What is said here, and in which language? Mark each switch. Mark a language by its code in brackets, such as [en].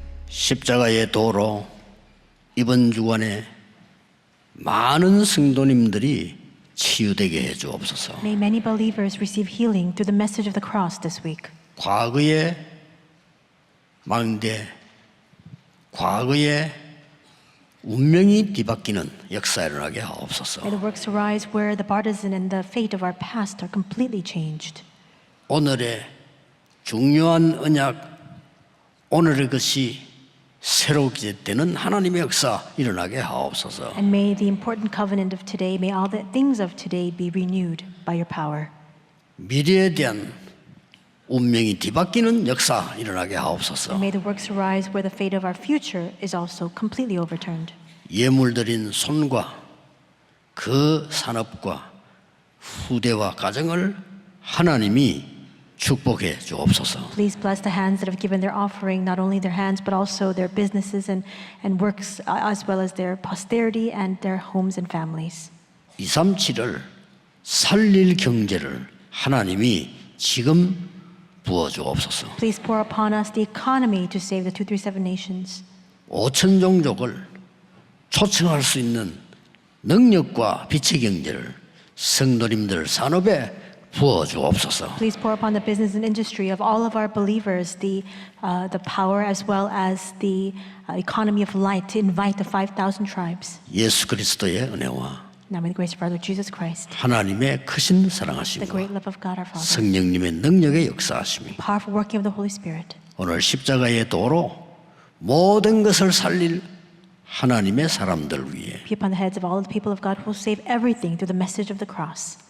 [ko] 십자가의 도로 이번 주간에 많은 성도님들이 치유되게 해 주옵소서. [en] May many believers receive healing through the message of the cross this week. [ko] 과거의 망대, 과거의 운명이 뒤바뀌는 역사 일어나게 하옵소서. [en] May the works arise where the partisan and the fate of our past are completely changed. [ko] 오늘의 중요한 언약, 오늘의 것이 새롭게 되는 하나님의 역사 일어나게 하옵소서. [en] And may the important covenant of today, may all the things of today be renewed by your power. [ko] 미래에 대한 운명이 뒤바뀌는 역사 일어나게 하옵소서. [en] And may the works arise where the fate of our future is also completely overturned. [ko] 예물드린 손과 그 산업과 후대와 가정을 하나님이 축복해 주옵소서. [en] Please bless the hands that have given their offering, not only their hands, but also their businesses and works, as well as their posterity and their homes and families. [ko] 237을 살릴 경제를 하나님이 지금 부어 주옵소서. [en] Please pour upon us the economy to save the 237 nations. [ko] 5천 종족을 초청할 수 있는 능력과 빛의 경제를 성도님들 산업에 부어 주옵소서. [en] Please pour upon the business and industry of all of our believers the power as well as the economy of light to invite the 5,000 tribes. [ko] 예수 그리스도의 은혜와 [en] Now may the grace of our Lord Jesus Christ, [ko] 하나님의 크신 [en] the [ko] 사랑하심과 [en] great love of God our Father, [ko] 성령님의 능력의 역사하심이 [en] powerful working of the Holy Spirit, [ko] 오늘 십자가의 도로 모든 것을 살릴 하나님의 사람들 위해 [en] be upon the heads of all the people of God who will save everything through the message of the cross,